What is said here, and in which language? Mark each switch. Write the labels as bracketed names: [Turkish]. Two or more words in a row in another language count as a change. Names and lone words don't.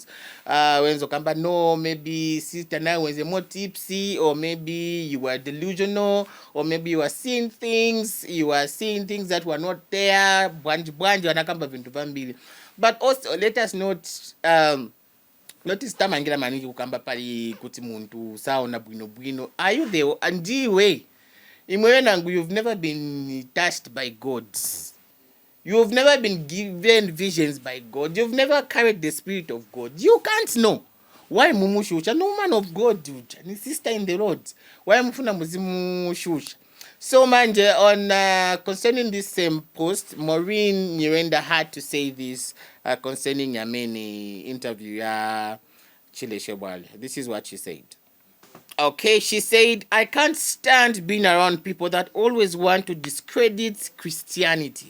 [English] When Zokamba, no, maybe sister now was more tipsy, or maybe you were delusional, or maybe you were seeing things that were not there. But also, let us not notice [Nyanja] tamangira maningi kukamba pali kuti muntu saona bwino. [English] Are you there? [Bemba] Andiwe imwewe nangu, [English] you've never been touched by God. You've never been given visions by God. You've never carried the spirit of God. You can't know. Why mumushusha? No man of God, dude. Ni sister in the Lord. Why [Nyanja] mufuna muzimu shusha? [English] So manje, on concerning this same post, Maureen Nyirenda had to say this concerning Yameni interview Chile Shebwale. This is what she said. Okay, she said, I can't stand being around people that always want to discredit Christianity.